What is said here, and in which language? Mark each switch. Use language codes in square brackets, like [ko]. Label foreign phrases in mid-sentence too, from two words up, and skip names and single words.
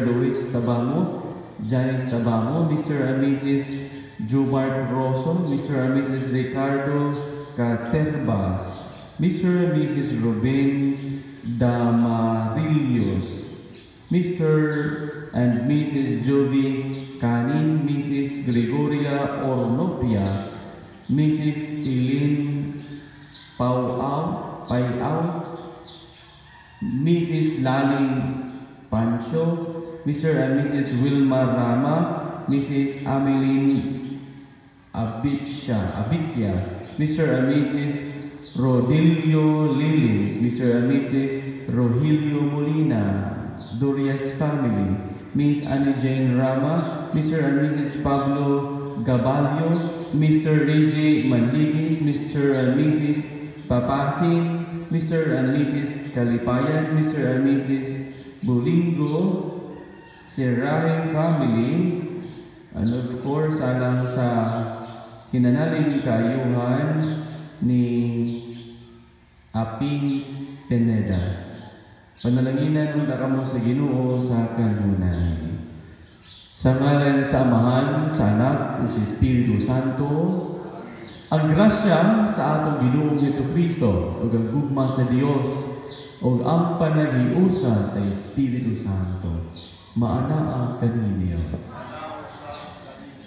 [en] Luis Tabamo, Janice Tabamo, Mr. and Mrs. Jumart Rosso, Mr. and Mrs. Ricardo Caterbas, Mr. and Mrs. Ruben Damarillos, Mr. and Mrs. Jovi Canin, Mrs. Gregoria Ornopia, Mrs. Eileen Payao, Mrs. Laling Pancho, Mr. and Mrs. Wilma Rama, Mrs. Ameline Abikia, Mr. and Mrs. Rodilio Lilis, Mr. and Mrs. Rogelio Molina, Doria's family, Miss Annie Jane Rama, Mr. and Mrs. Pablo Gabalio, Mr. Reggie Manligis, Mr. and Mrs. Papasin, Mr. and Mrs. Kalipayan, Mr. and Mrs. Bulingo, Serahi family, and of course, [ceb] alang sa hinanaling kayuhan ni Aping Pineda. Panalanginan unta kamo sa Ginoo sa kanunay. Sa ngalan sa Amahan, sa Anak, ug sa Espiritu Santo, ang grasya sa atong Ginoong Jesucristo ug ang gugma sa Dios ug ang panagiusa sa Espiritu Santo maanaa kaninyo.